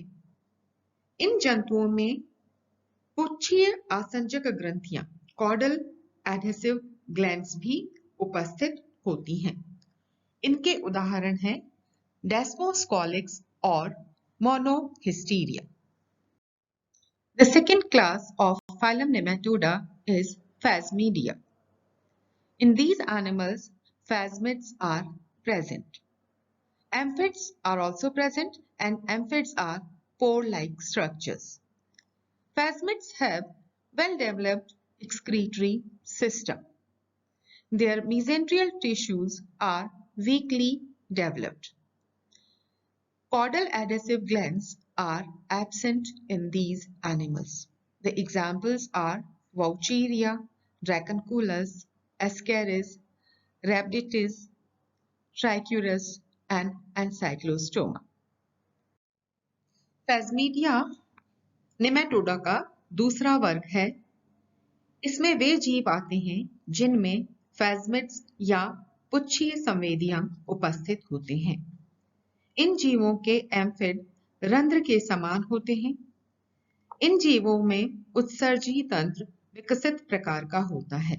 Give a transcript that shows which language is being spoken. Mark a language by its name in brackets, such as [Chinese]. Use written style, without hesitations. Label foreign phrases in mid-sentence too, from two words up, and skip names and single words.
[Hindi] इन जंतुओं में पुच्छीय आसंजक ग्रंथियां [English] caudal adhesive glands [Hindi] भी उपस्थित होती हैं। इनके उदाहरण हैं डेस्मोस्कोलेक्स और मोनोहिस्टीरिया। [English] The second class of phylum Nematoda is Phasmidia. In these animals, phasmids are present. Amphids are also present, and amphids are pore-like structures. Phasmids have well-developed excretory system. Their mesenterial tissues are weakly developed. Caudal adhesive glands are absent in these animals. The examples are Vaucheria, Dracunculus, Ascaris, Rhabditis, Trichuris, and Ancylostoma. [Hindi] Phasmidia नेमेटोडा का दूसरा वर्ग है। इसमें वे जीव आते हैं जिनमें phasmids या पुच्छीय संवेदियां उपस्थित होते हैं। इन जीवों के एम्फिड रंध्र के समान होते हैं। इन जीवों में उत्सर्जी तंत्र विकसित प्रकार का होता है।